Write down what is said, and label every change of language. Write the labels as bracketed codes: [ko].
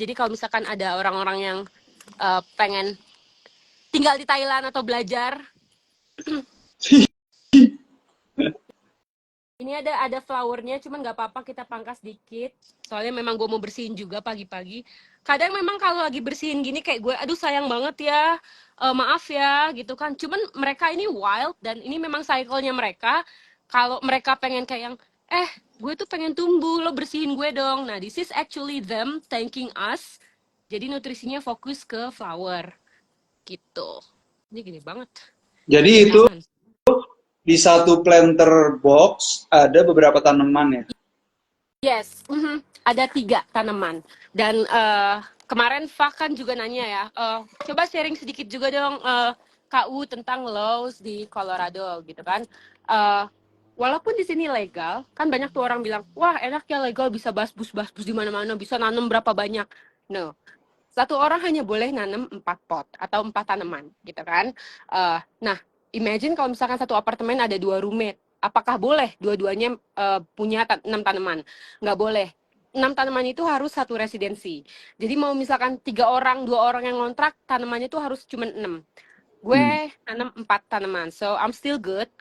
[id] Jadi kalau misalkan ada orang-orang yang pengen tinggal di Thailand atau belajar, ini ada flowernya, cuman nggak apa-apa kita pangkas dikit. Soalnya memang gue mau bersihin juga pagi-pagi. Kadang memang kalau lagi bersihin gini kayak gue, aduh sayang banget ya, maaf ya gitu kan. Cuman mereka ini wild dan ini memang cycle-nya mereka. Kalau mereka pengen kayak yang, gue tuh pengen tumbuh, lo bersihin gue dong. [en] Nah, this is actually them thanking us. [id] Jadi nutrisinya fokus ke flower gitu. Ini gini banget. Jadi itu Kelihatan. di satu planter box ada beberapa tanaman ya. Yes, ada 3 tanaman. Dan kemarin Fak kan juga nanya ya, coba sharing sedikit juga dong KU tentang laws di Colorado gitu kan. Eh, Walaupun di sini legal, kan banyak tuh orang bilang, wah enak ya legal bisa basbus di mana-mana, bisa nanam berapa banyak. No, satu orang hanya boleh nanam 4 pot atau 4 tanaman gitu kan. Nah, imagine kalau misalkan satu apartemen ada 2 roommate, apakah boleh dua-duanya punya 6 tanaman? Nggak boleh. 6 tanaman itu harus satu residensi. Jadi mau misalkan 3 orang, 2 orang yang ngontrak, tanamannya itu harus cuma 6. Gue nanam 4 tanaman, [en] so I'm still good.